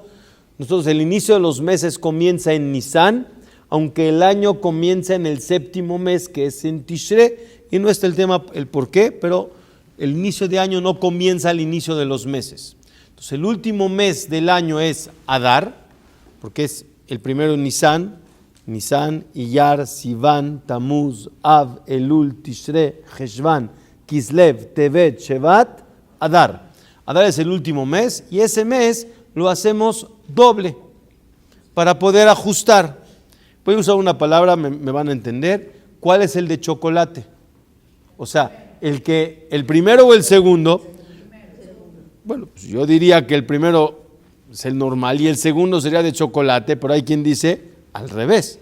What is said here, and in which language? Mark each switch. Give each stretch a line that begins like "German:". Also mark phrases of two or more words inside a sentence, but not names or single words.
Spanish: Nosotros el inicio de los meses comienza en Nisan, aunque el año comienza en el séptimo mes, que es en Tishré, y no está el tema, el por qué, pero el inicio de año no comienza al inicio de los meses. Entonces el último mes del año es Adar, porque es el primero Nisan, Iyar, Sivan, Tamuz, Av, Elul, Tishré, Heshvan, Kislev, Tevet, Shevat, Adar. Adar es el último mes, y ese mes lo hacemos doble para poder ajustar. Voy a usar una palabra, me van a entender. ¿Cuál es el de chocolate? O sea, el primero o el segundo. Bueno, pues yo diría que el primero es el normal y el segundo sería de chocolate, pero hay quien dice al revés.